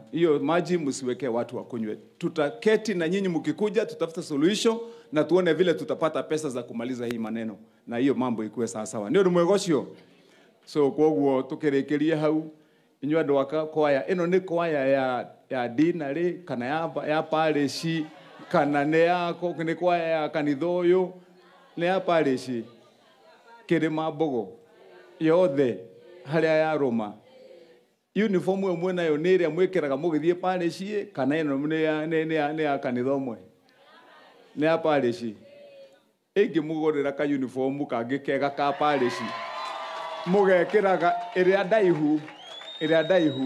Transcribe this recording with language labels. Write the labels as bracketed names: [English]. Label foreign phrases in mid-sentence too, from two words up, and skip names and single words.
[Swahili] Hiyo maji msiweke watu wakunywe. Tutaketi na nyinyi mkikuja tutafuta suluhisho na tuone vile tutapata pesa za kumaliza hii maneno na hiyo mambo ikuwe sawa sawa. [Kikuyu] Ndio mwegosio. So kwa huo tukerekeria hau inywa ndo waka kwaya eno ni kwaya ya dinari kana ya pale shi kana nĩ yako nĩ kwaya ya kanitha ũyũ nĩ ya parish Kĩrĩma Mbogo yothe harĩa yarũma uniform ĩmwe nayo nĩ ĩrĩa mwĩkĩraga mũgĩthiĩ parish kana ĩno nĩ ya kanitha ũmwe nĩ ya parish ĩngĩmũgũrĩra ka uniform kangĩ kega ka parish mũgekĩraga ĩrĩa ndaihu